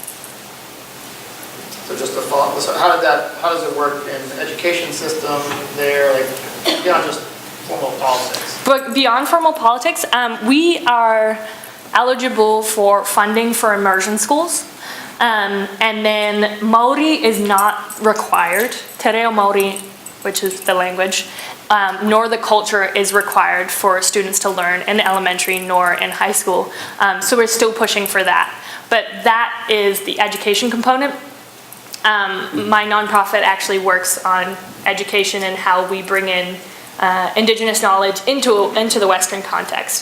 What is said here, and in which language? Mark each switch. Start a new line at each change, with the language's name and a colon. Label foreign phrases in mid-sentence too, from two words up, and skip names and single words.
English: So just to follow up, so how does it work in the education system there, like beyond just formal politics? But beyond formal politics, we are eligible for funding for immersion schools. And then Māori is not required. Te reo Māori, which is the language, nor the culture is required for students to learn in elementary nor in high school. So we're still pushing for that. But that is the education component. My nonprofit actually works on education and how we bring in Indigenous knowledge into the Western context.